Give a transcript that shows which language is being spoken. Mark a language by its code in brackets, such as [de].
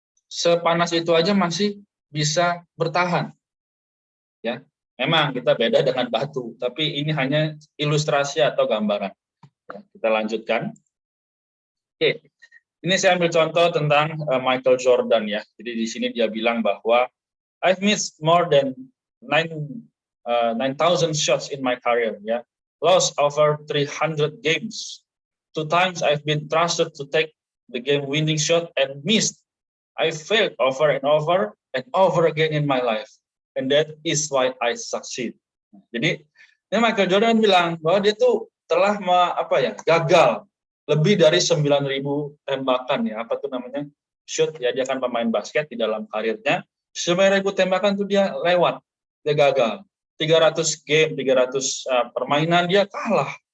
[id] Sepanas itu aja masih bisa bertahan. Ya, memang kita beda dengan batu, tapi ini hanya ilustrasi atau gambaran. Ya, kita lanjutkan. Oke, ini saya ambil contoh tentang Michael Jordan ya. Jadi di sini dia bilang bahwa [en] I've missed more than 9,000 shots in my career [id] ya. [en] lost over 300 games. 2 times I've been trusted to take the game-winning shot and missed. I failed over and over again in my life, and that is why I succeed. [id] Jadi, ini Michael Jordan bilang bahwa dia tuh telah gagal lebih dari 9.000 tembakan ya, apa tuh namanya? Shoot ya, dia kan pemain basket di dalam karirnya. 9.000 tembakan tuh dia lewat, dia gagal. 300 game, 300 permainan dia kalah.